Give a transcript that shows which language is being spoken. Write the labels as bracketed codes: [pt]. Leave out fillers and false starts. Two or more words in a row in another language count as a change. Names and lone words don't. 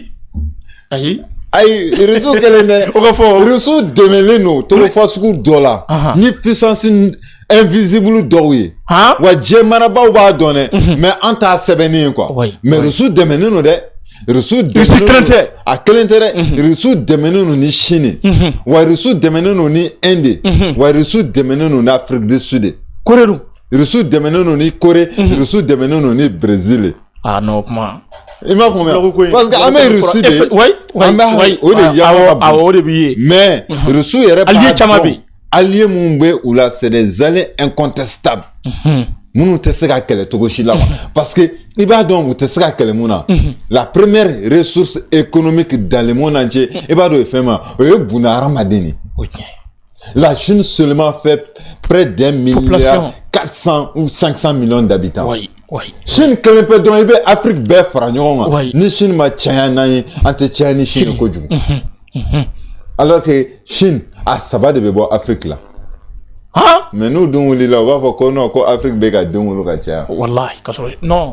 [bm] ayi Russie kelen tɛ o ka fɔ Russie dɛmɛlen don togofa sugu dɔ la ni [fr] puissance invisible [bm] dɔw ye wa diɲɛ marabaaw b'a dɔn dɛ mais an t'a sɛbɛnni ye quoi mais Russie dɛmɛnen don dɛ Russie kelen tɛ a kelen tɛ dɛ Russie dɛmɛnen don ni Chine wa Russie dɛmɛnen don ni Inde wa Russie dɛmɛnen don ni Afrique du Sud Corée dun Russie dɛmɛnen don ni Corée Russie dɛmɛnen don ni Brésil non kuma i m'a faamuya [fr] parce que [bm] an bɛ Russie de an bɛ o de yaala ka bon o de b'i ye mais Russie yɛrɛ allié caman bɛ allié mun bɛ u la [fr] c'est des alliés incontestables [bm] minnu tɛ se ka kɛlɛ cogo si la [fr] parce que [bm] i b'a dɔn u tɛ se ka kɛlɛ mun na [fr] la première ressource économique dans le monde entier [bm] i b'a dɔn o ye fɛn ma o ye buna hadamaden de [fr] la Chine seulement fait près d'1 milliard 400 ou 500 millions d'habitants [bm] Chine kelen pe dɔrɔn i bɛ Afrique bɛɛ fara ɲɔgɔn kan ni Chine ma caya n'an ye an tɛ caya ni Chine kojugu [fr] alors que [bm] Chine a saba de bɛ bɔ Afrique la mais n'u dun wulila u b'a fɔ ko non ko Afrique bɛ ka den wolo ka caya wallahi ka sɔrɔ non